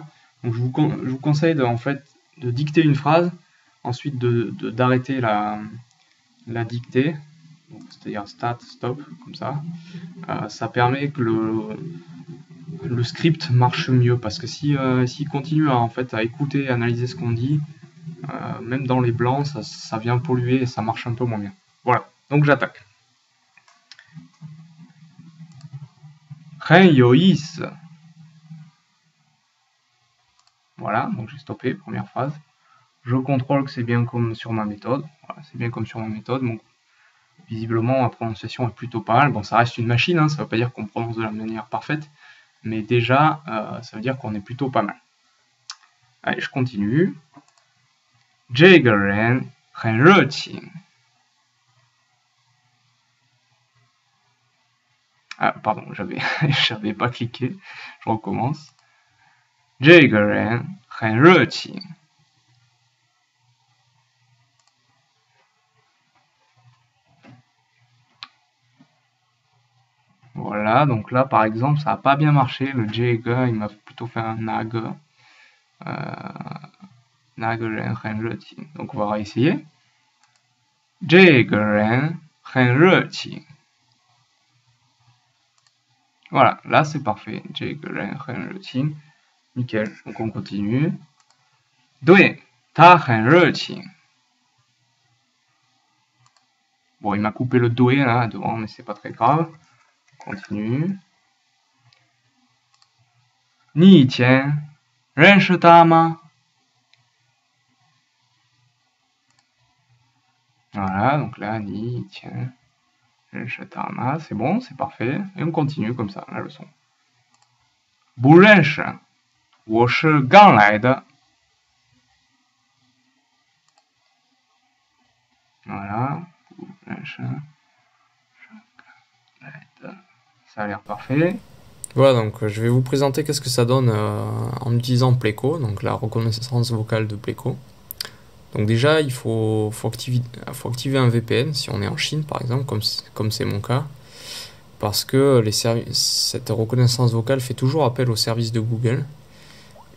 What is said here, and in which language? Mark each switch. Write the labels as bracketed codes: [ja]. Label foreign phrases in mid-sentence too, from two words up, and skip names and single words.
[fr] Donc je vous conseille de dicter une phrase, ensuite d'arrêter la dictée, c'est-à-dire start, stop, comme ça. Ça permet que le script marche mieux, parce que s'il continue à écouter, à analyser ce qu'on dit, même dans les blancs, ça vient polluer et ça marche un peu moins bien. Voilà, donc j'attaque. [zh] 很有意思. [fr] Voilà, donc j'ai stoppé, première phrase. Je contrôle que c'est bien comme sur ma méthode. Voilà, c'est bien comme sur ma méthode. Donc, visiblement, ma prononciation est plutôt pas mal. Bon, ça reste une machine, hein, ça ne veut pas dire qu'on prononce de la manière parfaite. Mais déjà, ça veut dire qu'on est plutôt pas mal. Allez, je continue. [zh] 这个人很热情. [fr] Ah, pardon, j'avais pas cliqué. Je recommence. [zh] 这个人很热情. [fr] Voilà, donc là par exemple ça n'a pas bien marché, le Jega il m'a plutôt fait un Nag. [zh] Nag ren很热情. [fr] Donc on va réessayer. [zh] 这个人很热情. [fr] Voilà, là c'est parfait. [zh] 这个人很热情. [fr] Nickel, donc on continue. [zh] 对，他很热情. [fr] Bon, il m'a coupé le doué là devant, mais c'est pas très grave. Continue. [zh] 你以前认识他吗? [fr] Voilà, donc là, [zh] 你以前认识他吗? [fr] C'est bon, c'est parfait. Et on continue comme ça, la leçon. [zh] 不认识，我是刚来的. Voilà, 不认识，是刚来的. [fr] Ça a l'air parfait. Voilà, donc je vais vous présenter qu'est-ce que ça donne en utilisant Pleco, donc la reconnaissance vocale de Pleco. Donc déjà, il faut activer un VPN si on est en Chine par exemple, comme c'est mon cas, parce que cette reconnaissance vocale fait toujours appel au service de Google.